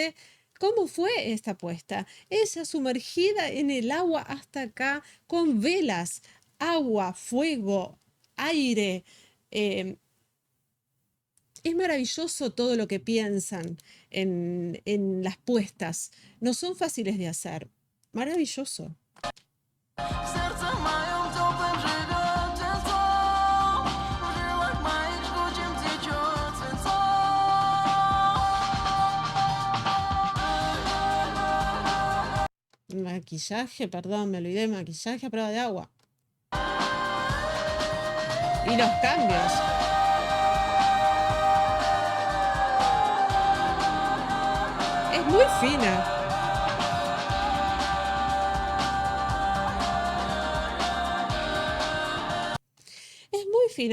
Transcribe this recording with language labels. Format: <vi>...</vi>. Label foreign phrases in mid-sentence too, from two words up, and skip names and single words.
<es>Imagínense ¿Cómo fue esta puesta? Ella sumergida en el agua hasta acá, con velas, agua, fuego, aire. eh, es maravilloso todo lo que piensan en las puestas. No son fáciles de hacer. Maravilloso.</es> <ru>В сердце моем теплым живет тепло, в жилах моих жгучим течет свинцо.</ru> <es>Maquillaje, perdón, me olvidé, maquillaje a prueba de agua. Y los cambios. Es muy fina. Es muy fina.</es>